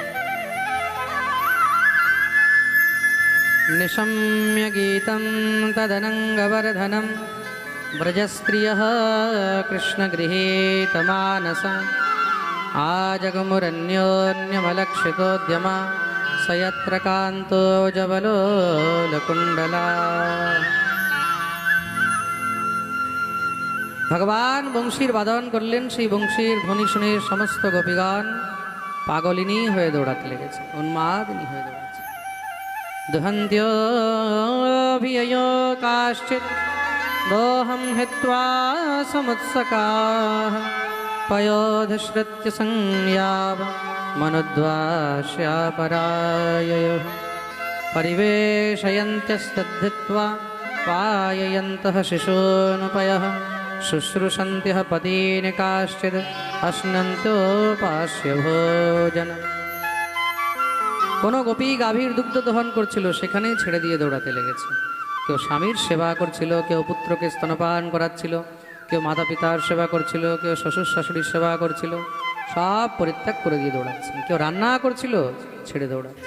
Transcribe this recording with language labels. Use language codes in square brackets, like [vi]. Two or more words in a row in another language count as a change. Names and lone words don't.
[sa] নিশম্য গীতম তদনঙ্গবর্ধনম ব্রজস্ত্রিয়ঃ কৃষ্ণগৃহীতমানসা আজগমুরন্য়োন্যমলক্ষিতোদ্যমা সয়ত্র কান্তো জবলোলকুণ্ডলা। [bn] ভগবান বংশীর বাদন করলেন। সেই বংশীর ধ্বনি শুনে সমস্ত গোপীগণ পাগলিনী হয়ে দৌড়াতে লেগেছে, উন্মাদিনী হয়ে দৌড়াচ্ছে। [sa] দুহন্ত্যোভিয়ো কাশ্চিৎ দোহম হিত্বা সমুৎসকাঃ পয়োধিশ্রিত্য সংয়াব মনুদ্বাস্যাপরায়য়োঃ পরিবেশয়ন্ত্যস্তদ্ধিত্বা পায়য়ন্তঃ শিশূনুপয়ঃ শুশ্রূষন্ত্যঃ পদীনি কাশ্চিৎ অশ্নন্ত্যোপাস্য ভোজনম। [bn] কোনো গোপী গাভীর দুগ্ধ দহন করছিল, সেখানেই ছেড়ে দিয়ে দৌড়াতে লেগেছে। কেউ স্বামীর সেবা করছিল, কেউ পুত্রকে স্তনপান করাচ্ছিল, কেউ মাতা পিতার সেবা করছিল, কেউ শ্বশুর শাশুড়ির সেবা করছিল, সব পরিত্যাগ করে দিয়ে দৌড়াচ্ছে। কেউ রান্না করছিল, ছেড়ে দৌড়াচ্ছে।